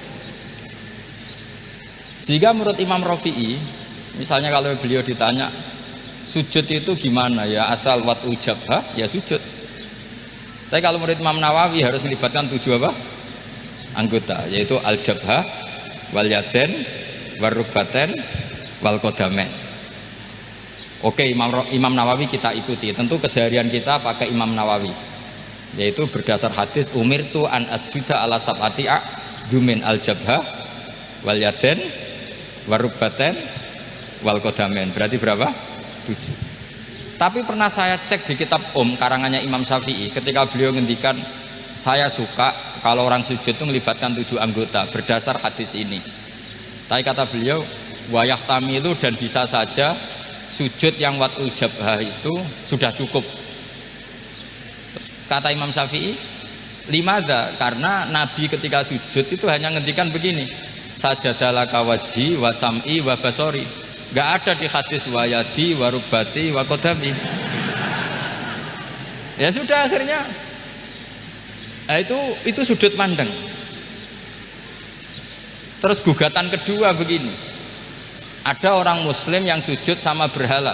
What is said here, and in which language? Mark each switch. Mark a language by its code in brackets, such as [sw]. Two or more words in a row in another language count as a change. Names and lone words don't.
[id] Sehingga menurut Imam Rafi'i, misalnya kalau beliau ditanya sujud itu gimana ya, asal [ar] وضع الجبهة [id] ya sujud. Tapi kalau menurut Imam Nawawi harus melibatkan 7 apa? Anggota, yaitu [ar] الجبهة واليدين والركبتين والقدمين. [id] Oke, Imam Nawawi kita ikuti. Tentu keseharian kita pakai Imam Nawawi, yaitu berdasar hadis [ar] أمرت أن أسجد على سبعة أعظم الجبهة واليدين والركبتين والقدمين. [id] Berarti berapa? 7. Tapi pernah saya cek di kitab karangannya Imam Syafi'i, ketika beliau ngendikan saya suka kalau orang sujud itu melibatkan 7 anggota berdasar hadis ini. Tapi kata beliau wayahtami itu dan bisa saja sujud yang [ar] وضع الجبهة [id] itu sudah cukup. Terus kata Imam Syafi'i, limadha, karena Nabi ketika sujud itu hanya ngendikan begini, [ar] سجد لك وجهي وسمعي وبصري. [id] Gak ada di hadis [ar] ويدي وركبتي وقدمي. [id] Ya sudah akhirnya, nah itu sudut pandang. Terus gugatan kedua begini, ada orang Muslim yang sujud sama berhala.